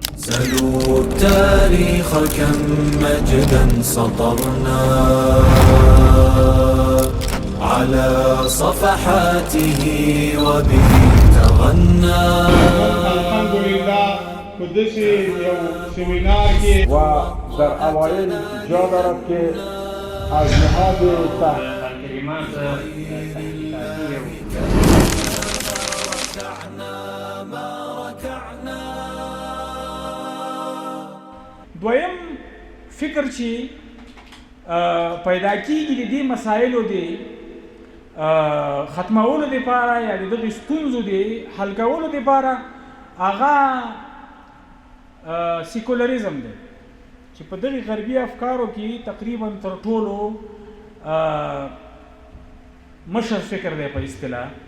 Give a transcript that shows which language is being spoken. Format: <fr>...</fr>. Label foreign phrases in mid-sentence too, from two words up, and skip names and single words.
<ar>سلوا التاريخ كم مجدا سطرنا على صفحاته وبه تغنى. الحمد لله</ar> <ps>قدسي یو سیمینار کې</ps> <fa>و در اوایل جا دارد که از نهاد کلمات</fa> <ps>دویم فکر چې پیدا کیږي د دې مسایلو د ختمولو لپاره یا د دغې ستونزو د حل کولو لپاره هغه سیکولریزم دی چې په دغې غربي افکارو کې تقریبا تر ټولو مشر فکر دی په اصطلاح.</ps>